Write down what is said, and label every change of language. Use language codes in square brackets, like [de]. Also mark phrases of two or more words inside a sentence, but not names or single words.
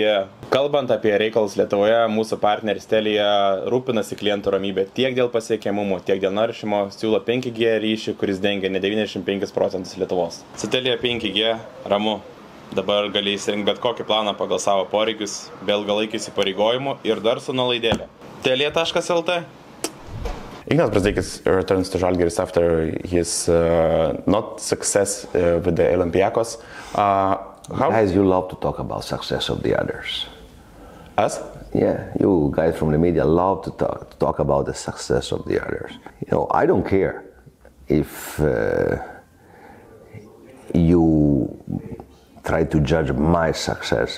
[lt] Kalbant apie reikalus Lietuvoje, mūsų partneris Telia rūpinasi klientų ramybę tiek dėl pasiekiamumo, tiek dėl naršymo, siūlo 5G ryšį, kuris dengia ne 95% Lietuvos. Su Telia 5G ramu. Dabar gali įsirinkti bet kokį planą pagal savo poreikius, be ilgalaikių įsipareigojimų ir dar su nuolaidėlė. Telia.lt. [en] Igno Brazdeikis returns to Žalgiris after his not success with the Olympiacos. Guys, you love to talk about success of the others. Us? Yeah, you guys from the media love to talk about the success of the others. I don't care if you try to judge my success.